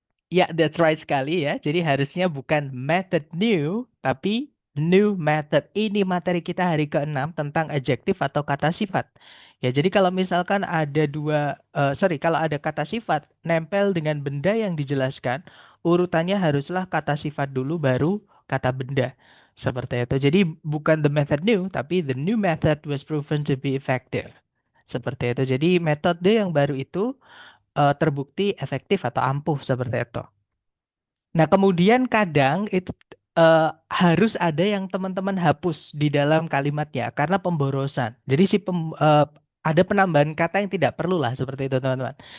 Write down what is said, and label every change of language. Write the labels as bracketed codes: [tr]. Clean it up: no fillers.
[id] Ya, [en] that's right [id] sekali ya. Jadi harusnya bukan method new, tapi new method. Ini materi kita hari ke-6 tentang adjektif atau kata sifat. Ya, jadi kalau misalkan ada kalau ada kata sifat nempel dengan benda yang dijelaskan, urutannya haruslah kata sifat dulu baru kata benda. Seperti itu. Jadi bukan [en] the method new, [id] tapi [en] the new method was proven to be effective. [id] Seperti itu. Jadi metode yang baru itu terbukti efektif atau ampuh seperti itu. Nah, kemudian kadang itu harus ada yang teman-teman hapus di dalam kalimatnya karena pemborosan. Jadi ada penambahan kata yang tidak perlu lah seperti itu, teman-teman.